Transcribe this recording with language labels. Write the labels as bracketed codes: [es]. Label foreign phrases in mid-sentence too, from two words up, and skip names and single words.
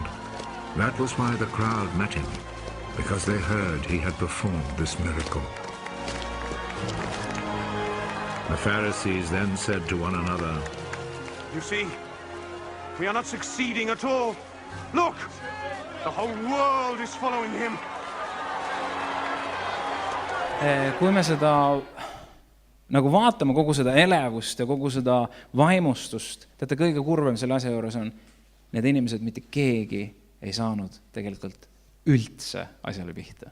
[en] That was why the crowd met him, because they heard he had performed this miracle. The Pharisees then said to one another, You see, we are not succeeding at all. Look, the whole world is following him. [et] Kui me seda nagu vaatame kogu seda elevust ja kogu seda vaimustust, teate, kõige kurvem selle asja juures on, need inimesed mitte keegi ei saanud tegelikult üldse asjale pihta.